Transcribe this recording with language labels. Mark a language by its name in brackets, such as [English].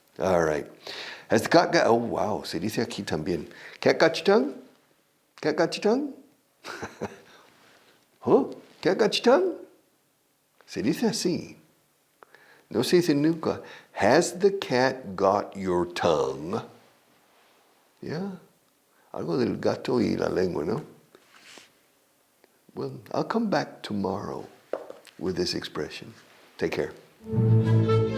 [English] All right. Has the cat got... Oh, wow. [Spanish] Se dice aquí también. [English] Cat got your tongue? Cat got your tongue? Huh? Cat got your tongue? [Spanish] Se dice así. No se dice nunca. [English] Has the cat got your tongue? Yeah. [Spanish] Algo del gato y la lengua, ¿no? [English] Well, I'll come back tomorrow with this expression. Take care.